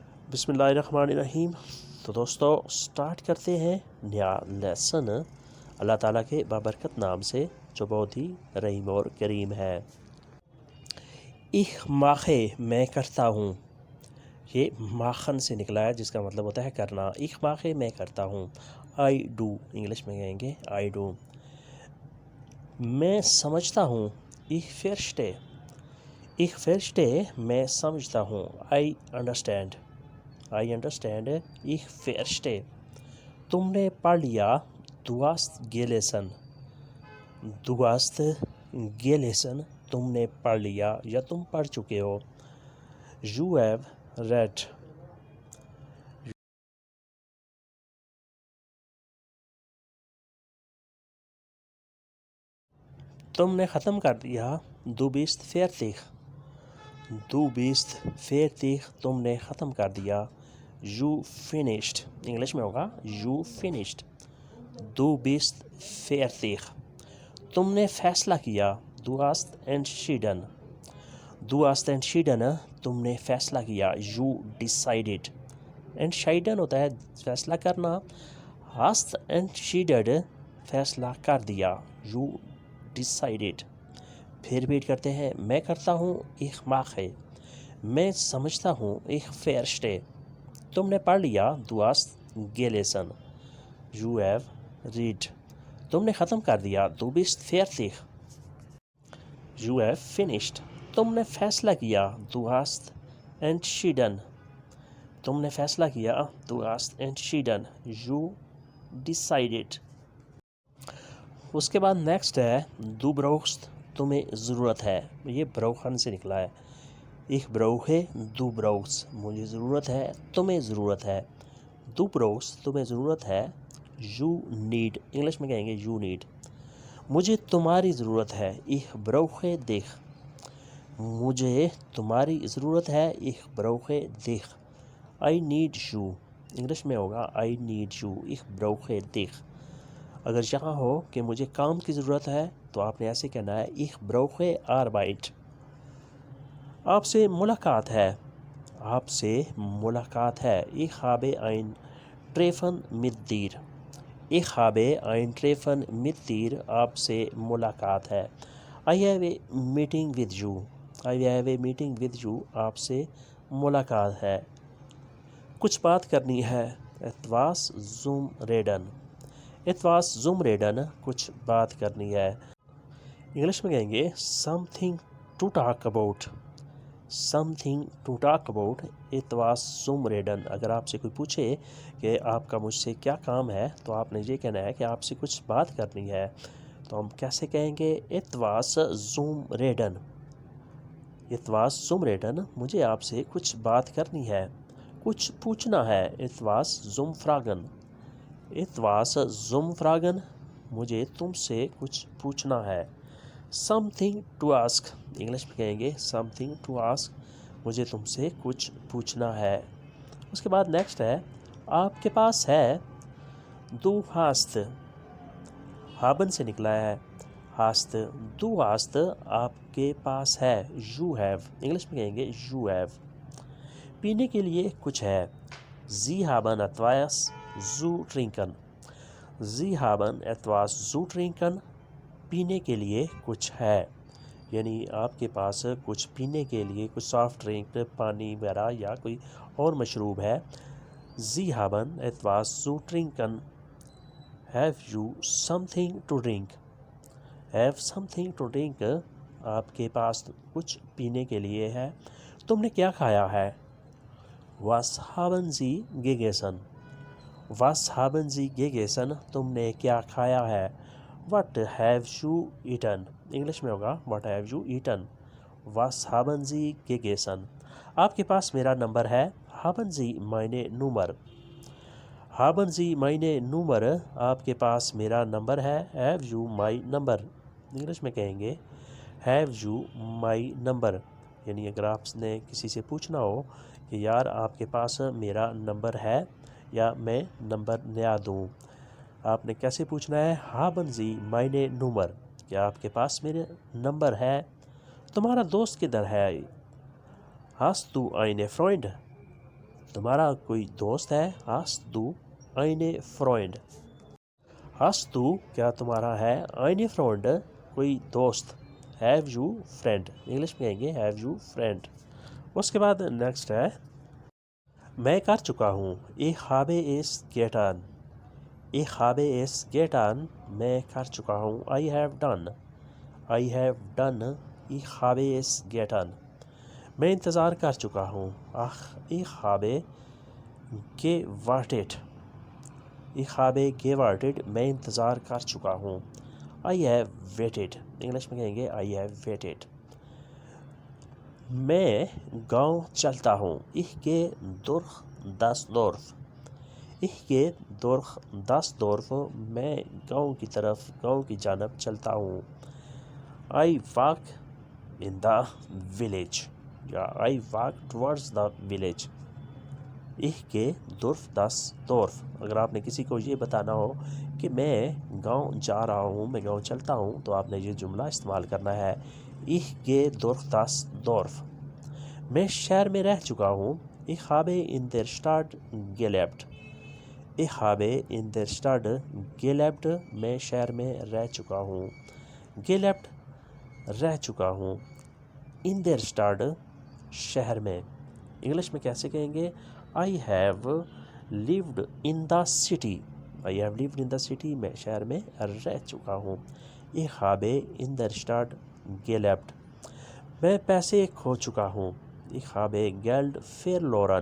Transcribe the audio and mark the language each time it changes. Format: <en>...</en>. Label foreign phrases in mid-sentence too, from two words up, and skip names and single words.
<ar>بسم اللہ الرحمن الرحیم۔</ar> <ur>تو دوستو سٹارٹ کرتے ہیں نیا لیسن اللہ تعالیٰ کے بابرکت نام سے جو بہت ہی رحیم اور کریم ہے۔</ur> <de>ich mache</de> <ur>میں کرتا ہوں، یہ ماخن سے نکلا ہے جس کا مطلب ہوتا ہے کرنا۔</ur> <de>ich mache</de> <ur>میں کرتا ہوں،</ur> <en>I do</en> <ur>انگلش میں کہیں گے</ur> <en>I do۔</en> <ur>میں سمجھتا ہوں،</ur> <de>ich verstehe</de> <ur>میں سمجھتا ہوں،</ur> <en>I understand</en> <de>ich verstehe۔</de> <ur>تم نے پڑھ لیا،</ur> <de>du hast gelesen</de> <ur>تم نے پڑھ لیا یا تم پڑھ چکے ہو،</ur> <en>you have read۔</en> <ur>تم نے ختم کر دیا،</ur> <de>du bist fertig</de> <ur>تم نے ختم کر دیا،</ur> <en>you finished</en> <ur>انگلش میں ہوگا</ur> <en>you finished</en> <de>du bist fertig۔</de> <ur>تم نے فیصلہ کیا،</ur> <de>du hast entschieden</de> <ur>تم نے فیصلہ کیا،</ur> <en>you decided۔</en> <ur>entschieden ہوتا ہے فیصلہ کرنا،</ur> <de>hast entschieden</de> <ur>فیصلہ کر دیا،</ur> <en>you decided۔</en> <ur>پھر ریپیٹ کرتے ہیں، میں کرتا ہوں</ur> <de>ich mache</de> <ur>میں سمجھتا ہوں</ur> <de>ich verstehe۔</de> <ur>تم نے پڑھ لیا،</ur> <de>du hast gelesen</de> <en>you have read۔</en> <ur>تم نے ختم کر دیا،</ur> <de>du bist fertig</de> <en>you have finished۔</en> <ur>تم نے فیصلہ کیا،</ur> <de>du hast entschieden</de> <ur>تم نے فیصلہ کیا،</ur> <de>du hast entschieden</de> <en>you decided۔</en> <ur>اس کے بعد نیکسٹ ہے</ur> <de>du brauchst</de> <ur>تمہیں ضرورت ہے، یہ brauchen سے نکلا ہے۔</ur> <de>ich brauche du brauchst</de> <ur>مجھے ضرورت ہے، تمہیں ضرورت ہے،</ur> <de>du brauchst</de> <ur>تمہیں ضرورت ہے،</ur> <en>you need</en> <ur>انگلش میں کہیں گے</ur> <en>you need۔</en> <ur>مجھے تمہاری ضرورت ہے،</ur> <de>ich brauche dich</de> <ur>مجھے تمہاری ضرورت ہے،</ur> <de>ich brauche dich۔</de> <en>I need you</en> <ur>انگلش میں ہوگا</ur> <en>I need you</en> <de>ich brauche dich۔</de> <ur>اگر یہاں ہو کہ مجھے کام کی ضرورت ہے تو آپ نے ایسے کہنا ہے</ur> <de>ich brauche Arbeit۔</de> <ur>آپ سے ملاقات ہے،</ur> <de>ich habe ein Treffen mit dir</de> <ur>آپ سے ملاقات ہے،</ur> <en>I have a meeting with you</en> <ur>آپ سے ملاقات ہے۔ کچھ بات کرنی ہے،</ur> <de>etwas zum reden</de> <ur>کچھ بات کرنی ہے، انگلش میں کہیں گے</ur> <en>something to talk about</en> <de>etwas zum reden۔</de> <ur>اگر آپ سے کوئی پوچھے کہ آپ کا مجھ سے کیا کام ہے تو آپ نے یہ کہنا ہے کہ آپ سے کچھ بات کرنی ہے، تو ہم کیسے کہیں گے</ur> <de>etwas zum reden</de> <ur>مجھے آپ سے کچھ بات کرنی ہے، کچھ پوچھنا ہے،</ur> <de>etwas zum fragen</de> <ur>مجھے تم سے کچھ پوچھنا ہے،</ur> <en>something to ask</en> <ur>انگلش میں کہیں گے</ur> <en>something to ask</en> <ur>مجھے تم سے کچھ پوچھنا ہے۔ اس کے بعد نیکسٹ ہے آپ کے پاس ہے،</ur> <de>du hast haben</de> <ur>سے نکلا ہے</ur> <de>hast du hast</de> <ur>آپ کے پاس ہے،</ur> <en>you have</en> <ur>انگلش میں کہیں گے</ur> <en>you have۔</en> <ur>پینے کے لیے کچھ ہے،</ur> <de>Sie haben etwas zu trinken</de> <ur>پینے کے لیے کچھ ہے، یعنی آپ کے پاس کچھ پینے کے لیے کچھ</ur> <en>soft drink</en> <ur>پانی وغیرہ یا کوئی اور مشروب ہے۔</ur> <de>Sie haben etwas zu trinken</de> <en>have you something to drink</en> <ur>آپ کے پاس کچھ پینے کے لیے ہے، تم نے کیا کھایا ہے،</ur> <de>Was haben Sie gegessen</de> <ur>تم نے کیا کھایا ہے،</ur> <en>What have you eaten</en> <ur>انگلش میں ہوگا</ur> <en>What have you eaten</en> <de>Was haben Sie gegessen۔</de> <ur>آپ کے پاس میرا نمبر ہے،</ur> <de>Haben Sie meine Nummer</de> <ur>آپ کے پاس میرا نمبر ہے،</ur> <en>Have you my number</en> <ur>انگلش میں کہیں گے</ur> <en>Have you my number۔</en> <ur>یعنی اگر آپ نے کسی سے پوچھنا ہو کہ یار آپ کے پاس میرا نمبر ہے یا میں نمبر نیا دوں، آپ نے کیسے پوچھنا ہے،</ur> <de>Haben Sie meine Nummer</de> <ur>کیا آپ کے پاس میرے نمبر ہے، تمہارا دوست کدھر ہے،</ur> <de>Hast du eine Freund</de> <ur>تمہارا کوئی دوست ہے؟</ur> <de>Hast du eine Freund? Hast du</de> <ur>کیا تمہارا ہے؟</ur> <de>Eine Freund</de> <ur>کوئی دوست.</ur> <en>Have you friend؟</en> <ur>انگلش میں کہیں گے</ur> <en>have you friend.</en> <ur>اس کے بعد نیکسٹ ہے میں کر چکا ہوں.</ur> <de>Ich habe es getan. Ich habe es getan</de> <ur>میں کر چکا ہوں.</ur> <en>I have done. I have done.</en> <de>Ich habe es getan.</de> <ur>میں انتظار کر چکا ہوں.</ur> <de>Ich habe gewartet. Ich habe gewartet</de> <ur>میں انتظار کر چکا ہوں.</ur> <en>I have waited.</en> <ur>انگلش میں کہیں گے</ur> <en>I have waited.</en> <ur>میں گاؤں چلتا ہوں.</ur> <de>Ich gehe durch das Dorf. Ich gehe durch das Dorf</de> <ur>میں گاؤں کی طرف گاؤں کی جانب چلتا ہوں.</ur> <en>I walk in the village. یا I walk towards the village.</en> <de>Ich gehe durch das Dorf.</de> <ur>اگر آپ نے کسی کو یہ بتانا ہو کہ میں گاؤں جا رہا ہوں، میں گاؤں چلتا ہوں، تو آپ نے یہ جملہ استعمال کرنا ہے</ur> <de>Ich gehe durch das Dorf.</de> <ur>میں شہر میں رہ چکا ہوں.</ur> <de>Ich habe in der Stadt gelebt. Ich habe in der Stadt gelebt</de> <ur>میں شہر میں رہ چکا ہوں. gelebt رہ چکا ہوں.</ur> <de>in der Stadt</de> <ur>شہر میں. انگلش میں کیسے کہیں گے</ur> <en>I have lived in the city. I have lived in the city</en> <ur>میں شہر میں رہ چکا ہوں.</ur> <de>Ich habe in der Stadt gelebt.</de> <ur>میں پیسے کھو چکا ہوں.</ur> <de>Ich habe Geld verloren.</de>